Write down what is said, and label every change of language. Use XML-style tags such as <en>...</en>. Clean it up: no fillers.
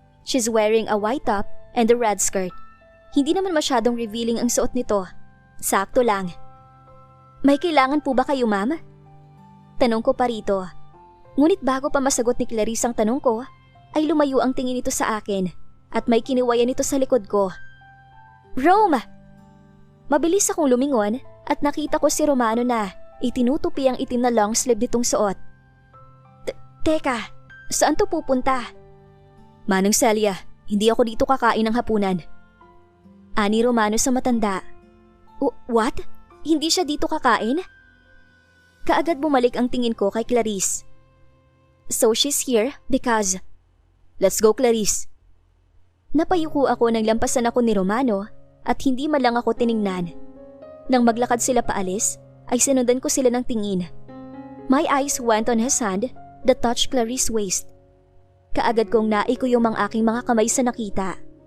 <en>She's wearing a white top and a red skirt.</en> <tl>Hindi naman masyadong revealing ang suot nito. Sakto lang. May kailangan po ba kayo, ma'am? Tanong ko pa rito. Ngunit bago pa masagot ni Clarice ang tanong ko, ay lumayo ang tingin nito sa akin at may kiniwayan nito sa likod ko. Rome! Mabilis akong lumingon at nakita ko si Romano na itinutupi ang itim na long sleeve nitong suot. Teka, saan to pupunta? Manang Celia, hindi ako dito kakain ng hapunan. Ani Romano sa matanda.</tl> <en>What?</en> <tl>Hindi siya dito kakain? Kaagad bumalik ang tingin ko kay Clarice.</tl> <en>So she's here because... Let's go, Clarice.</en> <tl>Napayuko ako nang lampasan ako ni Romano at hindi man lang ako tiningnan. Nang maglakad sila paalis, ay sinundan ko sila ng tingin.</tl> <en>My eyes went on his hand that touched Clarice's waist.</en> <tl>Kaagad kong naikuyom ang aking mga kamay sa nakita.</tl>